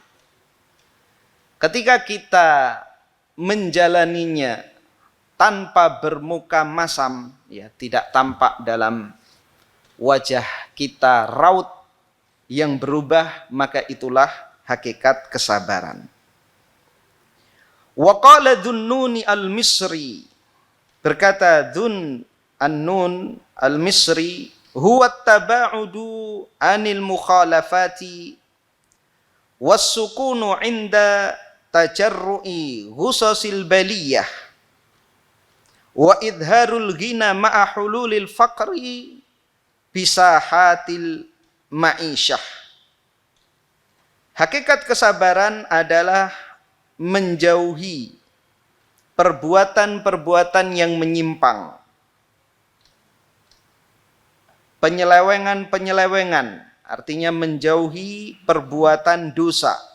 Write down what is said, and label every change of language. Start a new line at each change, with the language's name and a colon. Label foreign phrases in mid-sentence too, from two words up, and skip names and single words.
Indonesian: Ketika kita menjalaninya tanpa bermuka masam, ya tidak tampak dalam wajah kita raut yang berubah, maka itulah hakikat kesabaran.
Arabic: وقال ذو النون المصري, berkata Dhun An-Nun al-Misri, هو التباعد عن المخالفات والسكون عند تجرع غصص البلية وإظهار الغنى مع حلول الفقر بساحة المعيشة.
Indonesian: Hakikat kesabaran adalah menjauhi perbuatan-perbuatan yang menyimpang, penyelewengan-penyelewengan, artinya menjauhi perbuatan dosa.